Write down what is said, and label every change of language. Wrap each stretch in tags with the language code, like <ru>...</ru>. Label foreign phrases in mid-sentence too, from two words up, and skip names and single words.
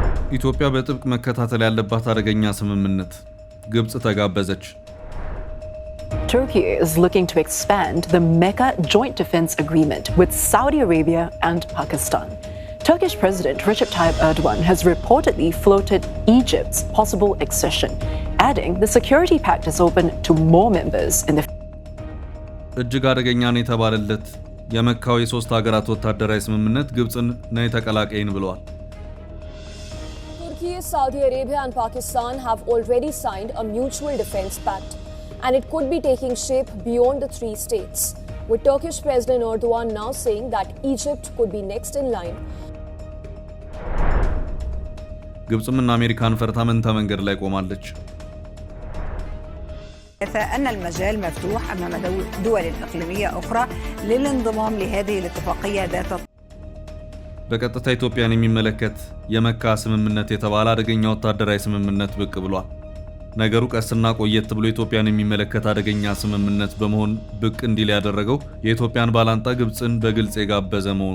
<am>ኢትዮጵያ በጥብቅ መከታተል ያለባት አደገኛ ስምምነት ግብጽ ተጋበዘች።</am> <en>Turkey is looking to expand the Mecca Joint Defense Agreement with Saudi Arabia and Pakistan. Turkish President Recep Tayyip Erdogan has reportedly floated Egypt's possible accession, adding the security pact is open to more members in the</en> <am>እጅግ አደገኛ ነው የተባለለት የመካው የሶስት ሀገራት ወታደራዊ ስምምነት ግብጽን ነው የተቀላቀይን ብለዋል።</am> <en>Turkey, Saudi Arabia and Pakistan have already signed a mutual defense pact, and it could be taking shape beyond the three states, with Turkish President Erdogan now saying that Egypt could be next in line.</en> <am>ግብጽምና አሜሪካን ፈርታ መንታ መንገድ ላይ ቆማለች።</am> <ar>أن المجال مفتوح أمام دول إقليمية أخرى للانضمام لهذه الاتفاقية ذات</ar> <am>በቀጥታ ኢትዮጵያን የሚመለከት የመካ ስምምነት የተባለ አደገኛ ወታደራዊ ስምምነት ብቅ ብሏል። ነገሩ ቀስና ቆየት ብሎ ኢትዮጵያን የሚመለከት አደገኛ ስምምነት በመሆን ብቅ እንዲል ያደረገው የኢትዮጵያን ባላንጣ ግብጽን በግልጽ የጋበዘ መሆኑ</am>